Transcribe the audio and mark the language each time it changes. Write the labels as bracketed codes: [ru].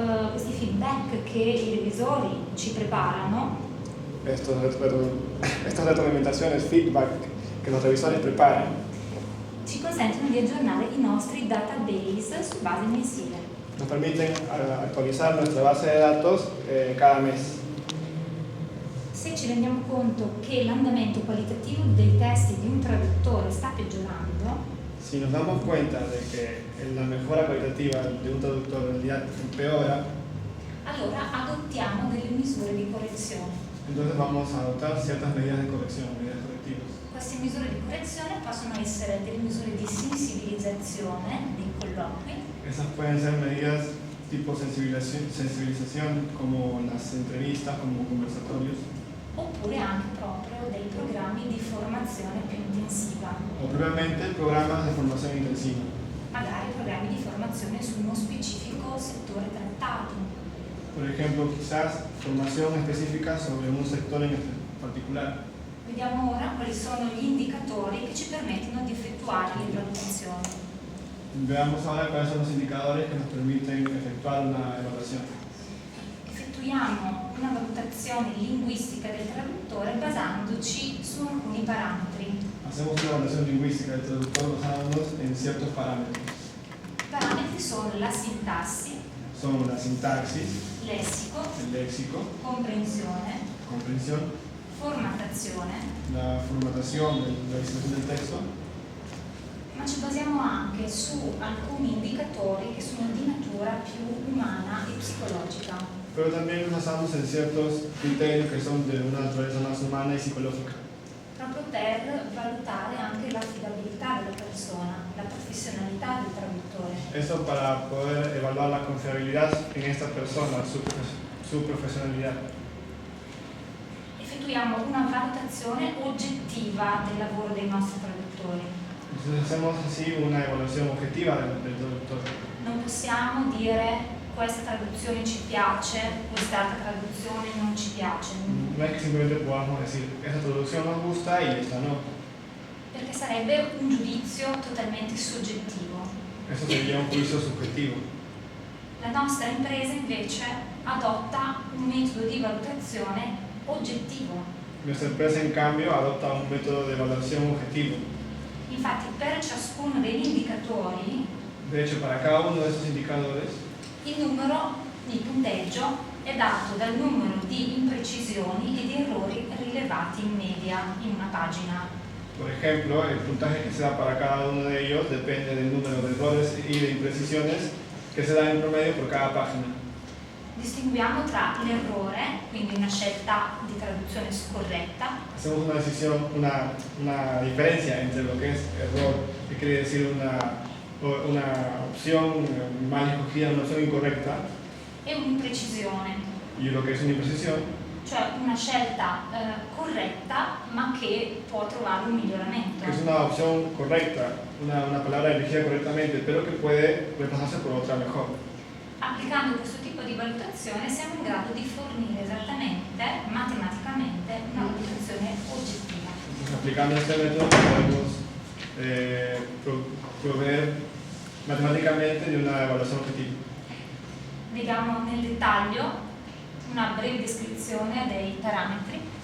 [it] Questi feedback che i revisori ci preparano [es] Estas retroalimentaciones, feedback que los revisores preparan, [it] ci consentono di aggiornare i nostri database su base mensile. [es] nos permiten actualizar nuestra base de datos cada mes. [it] Se ci rendiamo conto che l'andamento qualitativo dei testi di un traduttore sta peggiorando, [es] Si nos damos cuenta de que la mejora cualitativa de un traductor en realidad empeora, [it] allora adottiamo delle misure di correzione. [es] entonces vamos a adoptar ciertas medidas de corrección, medidas correctivas. [it] Queste misure di correzione possono essere delle misure di sensibilizzazione dei colloqui, [es] Esas pueden ser medidas tipo sensibilización como las entrevistas, como conversatorios, [it] oppure anche proprio dei programmi di formazione più intensiva, [es] o propiamente programas de formación intensiva. [it] magari programmi di formazione su uno specifico settore trattato. [es] Por ejemplo, quizás formación específica sobre un sector en particular. [it] Vediamo ora quali sono gli indicatori che ci permettono di effettuare le valutazioni. [es] Veamos ahora cuáles son los indicadores que nos permiten efectuar una evaluación. [it] Effettuiamo una valutazione linguistica del traduttore basandoci su alcuni parametri. [es] Hacemos una evaluación lingüística del traductor basándonos en ciertos parámetros. [it] I parametri sono la sintassi, [es] Son la sintaxis, [it] lessico, [es] el léxico, [it] comprensione, [es] comprensión, [it] formattazione, [es] la formatación, la distribución del texto, [it] ma ci basiamo anche su alcuni indicatori che sono di natura più umana e psicologica. [es] pero también nos basamos en ciertos criterios que son de una naturaleza más humana y psicológica, [it] Proprio per valutare anche l'affidabilità della persona, la professionalità del traduttore. [es] eso para poder evaluar la confiabilidad en esta persona, su profesionalidad. [it] Effettuiamo una valutazione oggettiva del lavoro dei nostri traduttori. [es] Entonces hacemos así una evaluación objetiva del traductor. [it] Non possiamo dire questa traduzione ci piace, quest'altra traduzione non ci piace, [es] No es que simplemente podamos decir, esta traducción nos gusta y esta no. [it] perché sarebbe un giudizio totalmente soggettivo. [es] Eso sería un juicio subjetivo. [it] La nostra impresa invece adotta un metodo di valutazione oggettivo. [es] Nuestra empresa, en cambio, adopta un método de evaluación objetivo. [it] Infatti per ciascuno degli indicatori [es] De hecho, para cada uno de esos indicadores, [it] il numero di punteggio è dato dal numero di imprecisioni e di errori rilevati in media in una pagina. [es] por ejemplo, el puntaje que se da para cada uno de ellos depende del número de errores y de imprecisiones que se dan en promedio por cada página. [it] Distinguiamo tra l'errore, quindi una scelta di traduzione scorretta, [es] Hacemos una decisión, una diferencia entre lo que es error, que quiere decir una opción mal escogida, una opción incorrecta, [it] e un'imprecisione, [es] y lo que es una imprecisión, [it] cioè una scelta corretta ma che può trovare un miglioramento. [es] que es una opción correcta, una palabra elegida correctamente, pero que puede reemplazarse por otra mejor. [it] Applicando questo tipo di valutazione siamo in grado di fornire esattamente, matematicamente, una valutazione oggettiva. [es] Entonces, aplicando este método podemos proveer matemáticamente de una evaluación objetiva. [it] Vediamo nel dettaglio una breve descrizione dei parametri.